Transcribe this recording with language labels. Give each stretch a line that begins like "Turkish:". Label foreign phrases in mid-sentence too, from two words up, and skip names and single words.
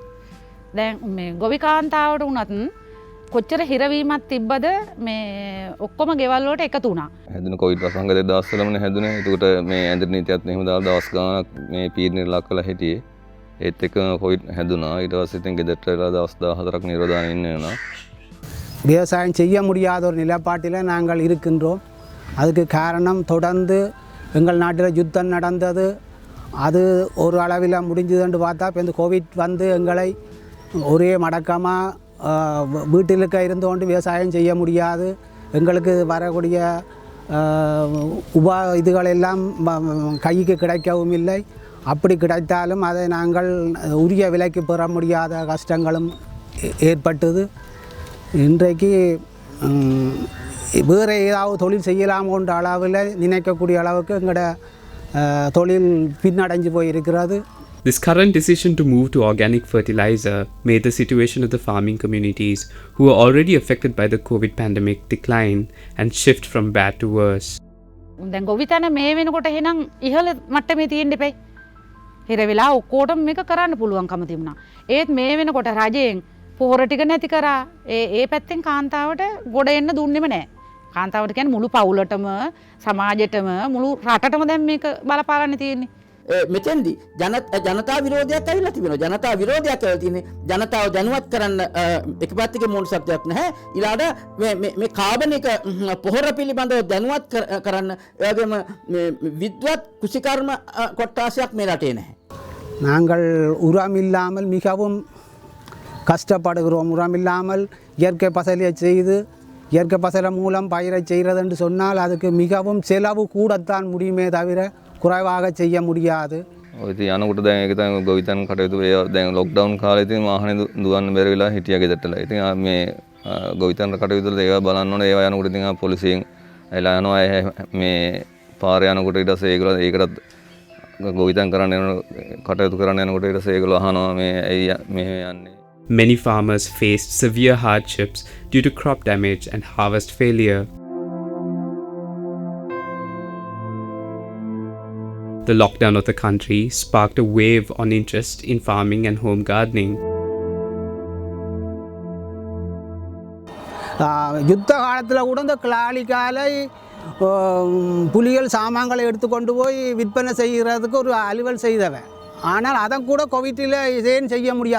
Sinhala: දැන් මේ ගොවි කාන්තාවට උනත් කොච්චර හිරවීමක් තිබ්බද මේ ඔක්කොම ගෙවල් වලට එකතු වුණා. හැදුන කොවිඩ් වසංගතය දවස්වලමනේ හැදුනේ. ඒකට මේ ඇඳිරි නීතියත් එහෙම දාලා දවස් ගාණක් මේ පීඩනය ලක් කරලා හිටියේ. ඒත් එක්ක කොවිඩ් හැදුනා. ඊට පස්සේ ඉතින් ගෙදරට වෙලා දවස් 14ක් නිරෝධාන ඉන්න වෙනවා.
Tamil: விவசாயம் செய்ய முடியாத ஒரு நிலைப்பாட்டில் நாங்கள் இருக்கின்றோம். அதுக்கு காரணம் தொடர்ந்து எங்கள் நாட்டில் யுத்தம் நடந்தது. அது ஒரு அளவில் முடிஞ்சதுன்னு பார்த்தா இப்போ இந்த கோவிட் வந்து எங்களை ஒரே மடக்கமாக வீட்டில் இருந்து கொண்டு விவசாயம் செய்ய முடியாது. எங்களுக்கு வரக்கூடிய இதுகளெல்லாம் கைக்கு கிடைக்கவும் இல்லை. அப்படி கிடைத்தாலும் அதை நாங்கள் உரிய விலைக்கு பெற முடியாத கஷ்டங்களும் ஏற்பட்டது. இன்றைக்கு வேறு ஏதாவது தொழில் செய்யலாமோன்ற அளவில் நினைக்கக்கூடிய அளவுக்கு எங்களோட தொழில் பின்னடைஞ்சு போயிருக்கிறது.
English: This current decision to move to organic fertilizer made the situation of the farming communities, who were already affected by the COVID pandemic, decline and shift from bad to worse.
Sinhala: දැන් ගොවිතැන මේ වෙනකොට එහෙනම් ඉහළ මට්ටමේ තියෙන්න එපයි. හිර වෙලා ඔක්කොටම මේක කරන්න පුළුවන්කම තිබුණා. ඒත් මේ වෙනකොට රජයෙන් පොහොර ටික නැති කරා. ඒ පැත්තෙන් කාන්තාවට ගොඩ එන්න දුන්නෙම නැහැ. කාන්තාවට කියන්නේ මුළු පවුලටම සමාජයටම මුළු රටටම දැන් මේක බලපාන්න තියෙන්නේ. මෙතෙන්දි ජනතා විරෝධයක් ඇවිල්ලා තිබෙනවා. ජනතා විරෝධයක් ඇවිල්ලා තියෙන්නේ ජනතාව දැනුවත් කරන්න එක පැත්තක මොන සත්‍යයක් නැහැ. ඊළාට මේ කාබනික පොහොර පිළිබඳව දැනුවත් කරන්න ඒ වගේම මේ විද්වත් කුෂිකර්ම කොට්ටාසයක් මේ රටේ නැහැ.
Tamil: நாங்கள் உரம் இல்லாமல் மிகவும் கஷ்டப்படுகிறோம். உரம் இல்லாமல் இயற்கை பசலையை செய்து இயற்கை பசலை மூலம் பயிரை செய்கிறது என்று சொன்னால் அதுக்கு மிகவும் செலவு கூடத்தான் முடியுமே தவிர குறைவாக செய்ய முடியாது.
Sinhala: ඉතින් යනකොට දැන් ඒක තමයි ගොවිතැන් කටයුතු දැන් ලොක්ඩවුන් කාලේ ඉතින් වාහනේ දුවන්න බැරි වෙලා හිටියා ගෙදරටලා. ඉතින් මේ ගොවිතැන් කටයුතු වල ඒවා බලන්න ඕනේ. ඒවා යනකොට ඉතින් පොලිසියෙන් එලා යනවා මේ පාර යනකොට ඊට පස්සේ ඒගොල්ලෝ ඒකටත් ගොවිතැන් කරන්න යන කටයුතු කරන්න යනකොට ඊට පස්සේ ඒගොල්ලෝ අහනවා මේ ඇයි මෙහෙම යන්නේ.
English: Many farmers faced severe hardships due to crop damage and harvest failure. The lockdown of the country sparked a wave on interest in farming and home gardening.
Tamil: யுத்த காலத்தில் கூட இந்த கிளாலிக்காலை புலிகள் சாமான்களை எடுத்துக்கொண்டு போய் விற்பனை செய்கிறதுக்கு ஒரு அலுவல் செய்தவன். ஆனால் அதை கூட கோவிட்டில் இதேன்னு செய்ய முடியாது.